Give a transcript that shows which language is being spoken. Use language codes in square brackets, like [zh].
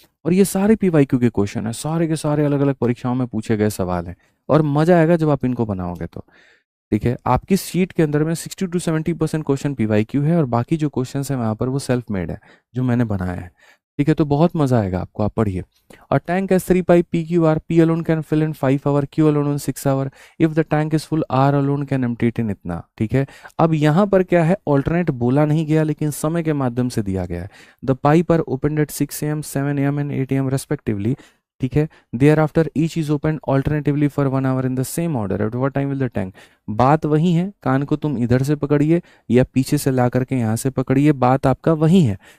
[hi] और ये सारे पीवाईक्यू के क्वेश्चन है, सारे के सारे अलग अलग परीक्षाओं में पूछे गए सवाल हैं। और मजा आएगा जब आप इनको बनाओगे तो। ठीक है, आपकी शीट के अंदर में 60 to 70% क्वेश्चन पीवाईक्यू है, और बाकी जो क्वेश्चन है वहाँ पर वो सेल्फ मेड है, जो मैंने बनाया है। ठीक है, तो बहुत मजा आएगा आपको, आप पढ़िए। [en] A tank has 3 pipe PQR. P alone can fill in 5 hour, Q alone in 6 hour. If the tank is full, R alone can empty it in इतना। [hi] ठीक है, अब यहाँ पर क्या है, ऑल्टरनेट बोला नहीं गया लेकिन समय के माध्यम से दिया गया है। [en] The pipe are open at 6 AM, 7 AM and 8 AM respectively. ठीक है, there after each is open alternatively for 1 hour in the same order. At what time will the tank. [hi] बात वही है, कान को तुम इधर से पकड़िए या पीछे से ला करके यहाँ से पकड़िए, बात आपका वही है।